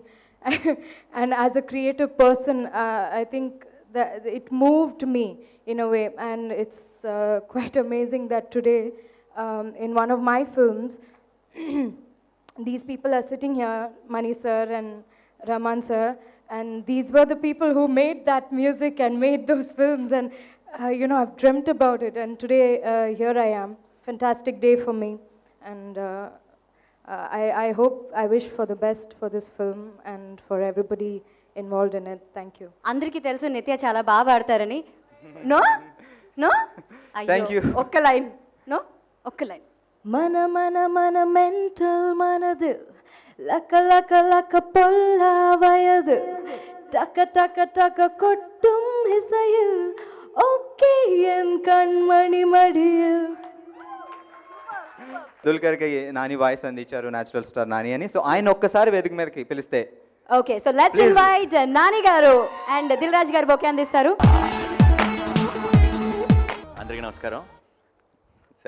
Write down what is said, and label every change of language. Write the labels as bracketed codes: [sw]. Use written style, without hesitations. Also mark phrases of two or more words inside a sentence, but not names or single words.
[en] And as a creative person, I think that it moved me in a way, and it's quite amazing that today, in one of my films, these people are sitting here, Mani sir and Raman sir, and these were the people who made that music and made those films, and you know, I've dreamt about it, and today here I am. Fantastic day for me, and I hope, I wish for the best for this film and for everybody involved in it. Thank you. [te] అందరికీ తెలుసు నిత్య చాలా బాగా పాడతారని. [en] No no Thank you. [te] ఒక్క లైన్. నో ఒక్క లైన్. [ta] மன மன மன மென்டல் மனது லக லக லக பொல்ல வயது டக டக டக கொட்டும் இசையில் ஓகே என் கண்மணி மடியில். [te] దుల్కర్కి నాని వాయిస్ అందించారు, న్యాచురల్ స్టార్ నాని అని. సో ఆయన ఒక్కసారి వేదిక మీదకి పిలిస్తే. [en] Okay, so let's Please. [te] ఇన్వైట్ నాని గారు అండ్ దిల్ రాజు గారు బొకే అందిస్తారు. అందరికీ నమస్కారం సార్.